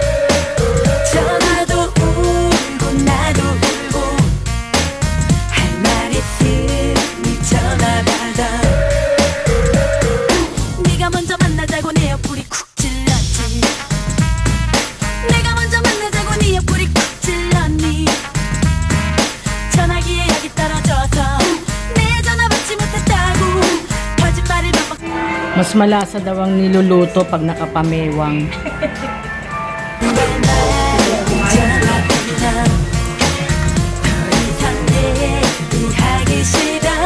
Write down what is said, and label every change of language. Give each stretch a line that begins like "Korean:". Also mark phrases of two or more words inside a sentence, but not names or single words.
Korean: 전화도 울고 나도 울고 할 말 있으니 전화 받아 네가 먼저 만나자고 내 옆구리 쿡 찔렀지 내가 먼저 만나자고 네 옆구리 쿡 찔렀니 전화기에 약이 떨어져서 내 전화 받지 못했다고 거짓말을 반복
Filipino: Mas malasa daw ang niluluto pag nakapamewang.
Korean: 전화 받아 더 이상 얘기하기 싫어